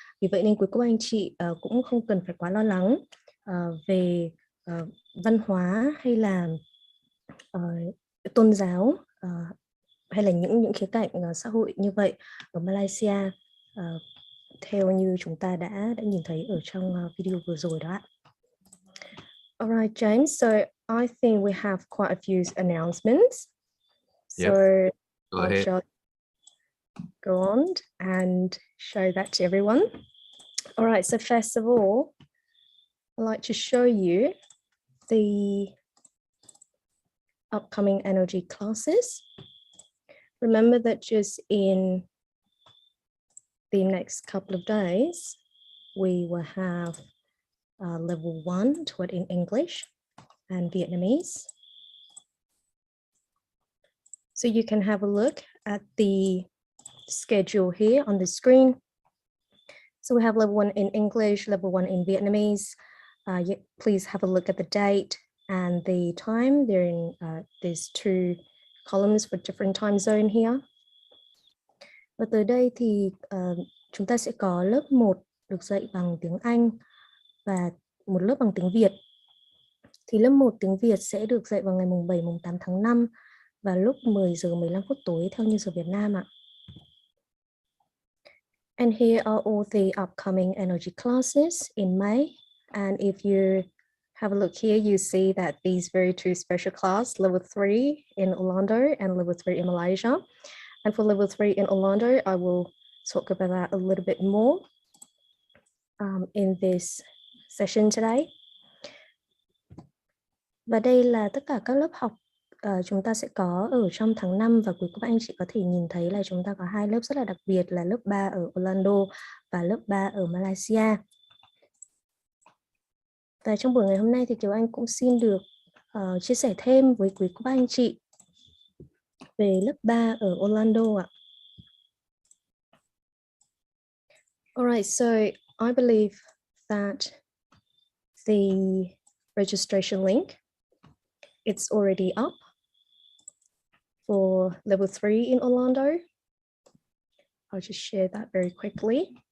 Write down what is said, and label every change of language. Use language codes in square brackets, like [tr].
[vi] Vì vậy nên quý cô anh chị cũng không cần phải quá lo lắng về văn hóa hay là tôn giáo hay là những khía cạnh xã hội như vậy ở Malaysia, theo như chúng ta đã nhìn thấy ở trong video vừa rồi đó ạ. [en] Alright, James. So I think we have quite a few announcements. So yep. I shall go on and show that to everyone. Alright, so first of all, I'd like to show you the upcoming energy classes. Remember that just in the next couple of days, we will have level 1 taught in English and Vietnamese. So you can have a look at the schedule here on the screen. So we have level 1 in English, level 1 in Vietnamese. Please have a look at the date and the time. They're in these 2 columns for different time zone here. [vi] Và tới đây thì chúng ta sẽ có lớp 1 được dạy bằng tiếng Anh và một lớp bằng tiếng Việt. Thì lớp 1 tiếng Việt sẽ được dạy vào ngày mùng 7, mùng 8 tháng 5 và lúc 10 giờ 15 phút tối theo như giờ Việt Nam ạ. [en] And here are all the upcoming energy classes in May. And if you have a look here, you see that these very 2 special class, level 3 in Orlando and level 3 in Malaysia. And for level 3 in Orlando, I will talk about that a little bit more in this session today. [vi] Và đây là tất cả các lớp học chúng ta sẽ có ở trong tháng 5 và quý cô bác anh chị có thể nhìn thấy là chúng ta có 2 lớp rất là đặc biệt là lớp 3 ở Orlando và lớp 3 ở Malaysia. Và trong buổi ngày hôm nay thì Kiều Anh cũng xin được chia sẻ thêm với quý cô bác anh chị về lớp 3 ở Orlando ạ. [en] Alright, so I believe that the registration link, it's already up for level 3 in Orlando. I'll just share that very quickly.